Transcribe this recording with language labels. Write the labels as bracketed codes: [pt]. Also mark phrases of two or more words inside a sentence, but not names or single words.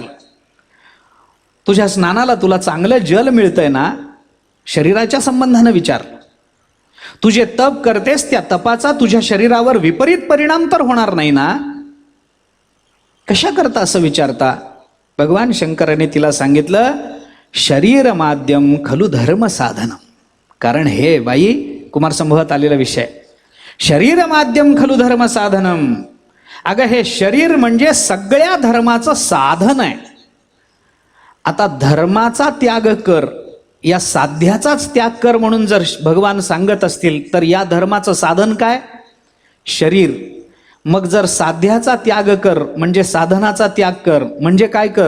[mr] तुझ्या स्नानाला तुला चांगलं जल मिळतंय ना, शरीराच्या संबंधानं विचारलं. तू जे तप करतेस त्या तपाचा तुझ्या शरीरावर विपरीत परिणाम तर होणार नाही ना? कशा करता असं विचारता? भगवान शंकराने तिला सांगितलं, [sa] शरीर माध्यम खलु धर्म साधनम. [mr] कारण हे बाई कुमार संभवात आलेला विषय, [sa] शरीर माध्यम खलु धर्म साधनम. [mr] अगं हे शरीर म्हणजे सगळ्या धर्माचं साधन आहे. आता धर्माचा त्याग कर, या साध्याचाच त्याग कर म्हणून जर भगवान सांगत असतील तर या धर्माचं साधन काय? शरीर. मग जर साध्याचा त्याग कर म्हणजे साधनाचा त्याग कर म्हणजे काय कर?